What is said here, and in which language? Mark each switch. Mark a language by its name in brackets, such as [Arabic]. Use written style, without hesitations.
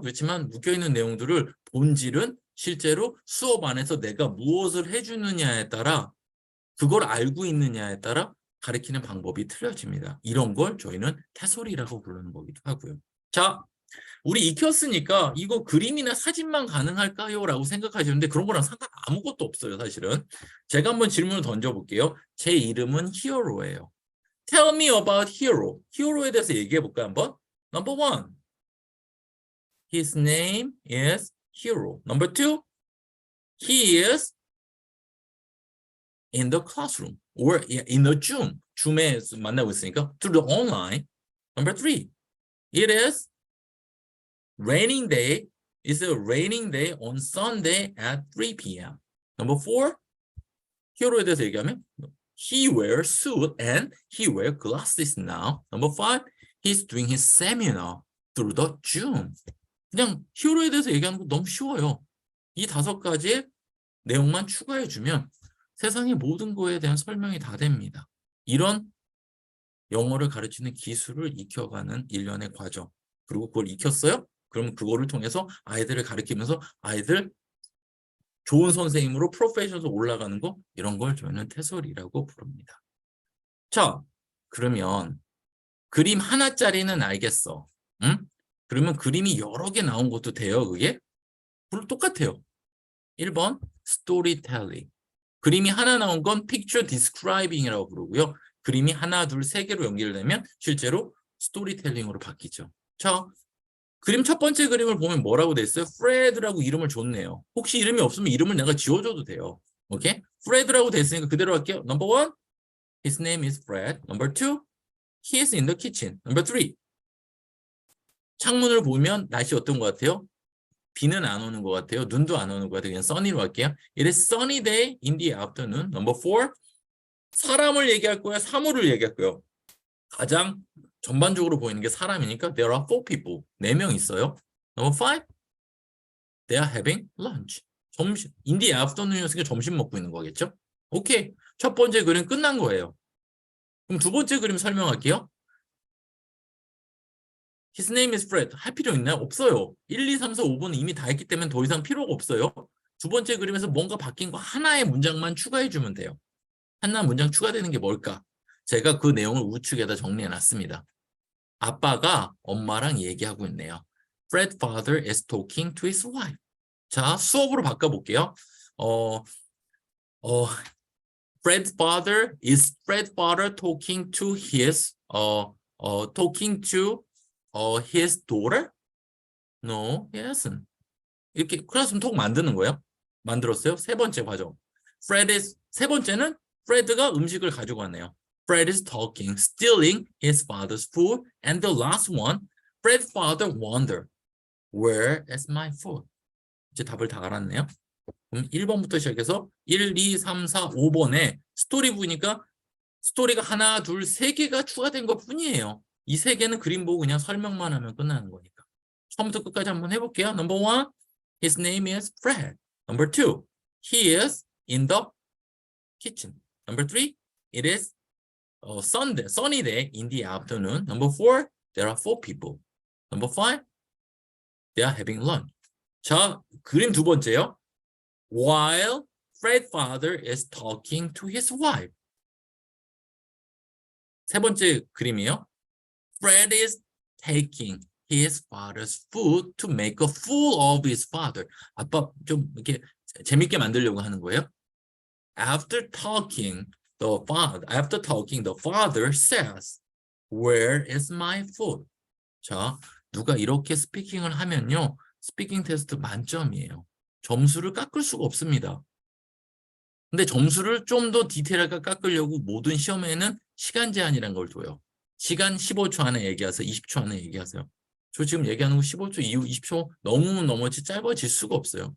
[Korean] 그렇지만 묶여 있는 내용들을 본질은 실제로 수업 안에서 내가 무엇을 해주느냐에 따라 그걸 알고 있느냐에 따라 가르치는 방법이 틀려집니다. 이런 걸 저희는 태소리라고 부르는 거기도 하고요. 자, 우리 익혔으니까 이거 그림이나 사진만 가능할까요? 라고 생각하시는데 그런 거랑 상관 아무것도 없어요, 사실은. 제가 한번 질문을 던져볼게요. 제 이름은 히어로예요. [English] Tell me about hero. [Korean] 히어로에 대해서 얘기해 볼까요, 한번? [English] Number one, his name is hero. Number two, he is in the classroom or in the Zoom. [Korean] 줌에 만나고 있으니까 [English] through the online. Number three, it is raining day. It's a raining day on Sunday at 3 p.m. Number four, [Korean] 히어로에 대해서 얘기하면 [English] he wears suit and he wears glasses now. Number five, he's doing his seminar through the Zoom. [Korean] 그냥 히어로에 대해서 얘기하는 거 너무 쉬워요. 이 5가지의 내용만 추가해주면 세상의 모든 거에 대한 설명이 다 됩니다. 이런 영어를 가르치는 기술을 익혀가는 일련의 과정. 그리고 그걸 익혔어요? 그럼 그거를 통해서 아이들을 가르치면서 아이들 좋은 선생님으로 프로페셔널로 올라가는 거, 이런 걸 저희는 태설이라고 부릅니다. 자, 그러면 그림 하나짜리는 알겠어. 응? 그러면 그림이 여러 개 나온 것도 돼요, 그게? 물론 똑같아요. 1번 스토리텔링. 그림이 하나 나온 건 picture describing이라고 부르고요. 그림이 하나, 둘, 세 개로 연결되면 실제로 스토리텔링으로 바뀌죠. 자, 그림 첫 번째 그림을 보면 뭐라고 돼 있어요? 프레드라고 이름을 줬네요. 혹시 이름이 없으면 이름을 내가 지워줘도 돼요. 오케이? 프레드라고 돼 있으니까 그대로 할게요. [English] Number one, his name is Fred. Number two, he is in the kitchen. [Korean] Number three, 창문을 보면 날씨 어떤 것 같아요? 비는 안 오는 것 같아요. 눈도 안 오는 것 같아요. 그냥 sunny로 할게요. [English] It is sunny day in the afternoon. [Korean] Number four, 사람을 얘기할 거야? 사물을 얘기할 거야? 가장 전반적으로 보이는 게 사람이니까 [English] there are 4 people. [Korean] 4명 있어요. [English] Number five, they are having lunch. [Korean] 점심, [English] in the afternoon [Korean] 이었으니까 점심 먹고 있는 거겠죠? 오케이. 첫 번째 그림 끝난 거예요. 그럼 두 번째 그림 설명할게요. [English] His name is Fred. [Korean] 할 필요 있나요? 없어요. 1, 2, 3, 4, 5번은 이미 다 했기 때문에 더 이상 필요가 없어요. 두 번째 그림에서 뭔가 바뀐 거 하나의 문장만 추가해주면 돼요. 하나 문장 추가되는 게 뭘까? 제가 그 내용을 우측에다 정리해놨습니다. 아빠가 엄마랑 얘기하고 있네요. [English] Fred's father is talking to his wife. [Korean] 자, 수업으로 바꿔볼게요. [English] Fred's father talking to his his daughter? No, he isn't. [Korean] 이렇게 클래스룸 톡 만드는 거예요. 만들었어요. 세 번째 과정. 세 번째는 프레드가 음식을 가지고 왔네요. [English] Fred is talking, stealing his father's food. And the last one, Fred's father wondered, where is my food? [Korean] 이제 답을 다 알았네요. 그럼 1번부터 시작해서 1, 2, 3, 4, 5번에 스토리 보니까 스토리가 하나, 둘, 세 개가 추가된 것 뿐이에요. 이 세 개는 그림 보고 그냥 설명만 하면 끝나는 거니까. 처음부터 끝까지 한번 해볼게요. [English] Number one, his name is Fred. Number two, he is in the kitchen. Number three, it is sunny day in the afternoon. Number four, there are 4 people. Number five, they are having lunch. [Korean] 자, 그림 두 번째요. [English] While Fred's father is talking to his wife. [Korean] 세 번째 그림이요. [English] Fred is taking his father's food to make a fool of his father. [Korean] 아빠 좀 이렇게 재밌게 만들려고 하는 거예요. [English] After talking, the father says, "Where is my food?" [Korean] 자, 누가 이렇게 스피킹을 하면요, 스피킹 테스트 만점이에요. 점수를 깎을 수가 없습니다. 근데 점수를 좀 더 디테일하게 깎으려고 모든 시험에는 시간 제한이라는 걸 둬요. 시간 15초 안에 얘기하세요. 20초 안에 얘기하세요. 저 지금 얘기하는 거 15초 이후 20초 너무 넘어지 짧아질 수가 없어요.